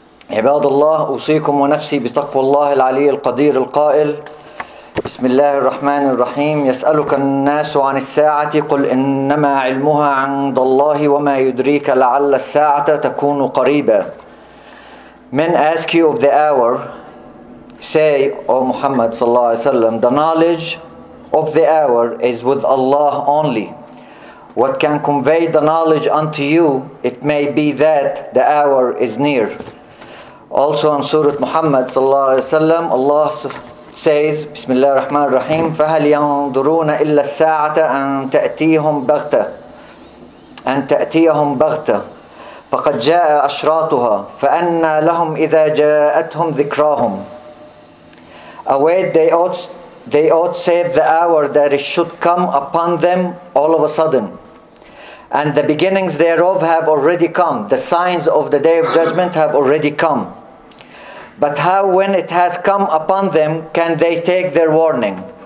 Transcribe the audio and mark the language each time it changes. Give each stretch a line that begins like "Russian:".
Arabic: عباد الله، أوصيكم ونفسي بتقوى الله العلي القدير القائل: بسم الله الرحمن الرحيم. يسألك الناس عن الساعة قل إنما علمها عند الله وما يدريك لعل الساعة تكون قريبا.
English: Men ask you of the hour, say, O Muhammad sallallahu alaihi wasallam, the knowledge of the hour is with Allah only. What can convey the knowledge unto you? It may be that the hour is near. Also in Surah Muhammad sallallahu alaihi wasallam, Allah says, Bismillah ar-Rahman ar-Rahim,
Arabic: فَهَلْ يَنْظُرُونَ إِلَّا السَّاعَةَ أَنْ تَأْتِيَهُمْ بَغْتَةً فَقَدْ جَاءَ أَشْرَاطُهَا فَأَنَّى لَهُمْ إِذَا جَاءَتْهُمْ ذِكْرَاهُمْ.
English: Await, they ought save the hour that it should come upon them all of a sudden. And the beginnings thereof have already come. The signs of the day of judgment have already come. But how, when it has come upon them, can they take their warning?